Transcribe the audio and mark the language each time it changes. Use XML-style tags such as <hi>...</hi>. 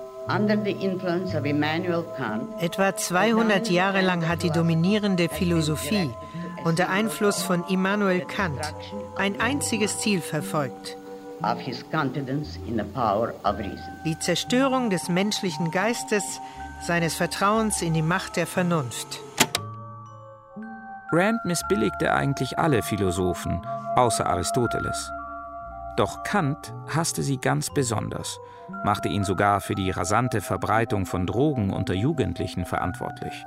<de>Etwa 200 Jahre lang hat die dominierende Philosophie unter Einfluss von Immanuel Kant ein einziges Ziel verfolgt.</de> <en>Of his confidence in the power of reason.</en> <de>Die Zerstörung des menschlichen Geistes, seines Vertrauens in die Macht der Vernunft. Rand missbilligte eigentlich alle Philosophen, außer Aristoteles. Doch Kant hasste sie ganz besonders, machte ihn sogar für die rasante Verbreitung von Drogen unter Jugendlichen verantwortlich.</de>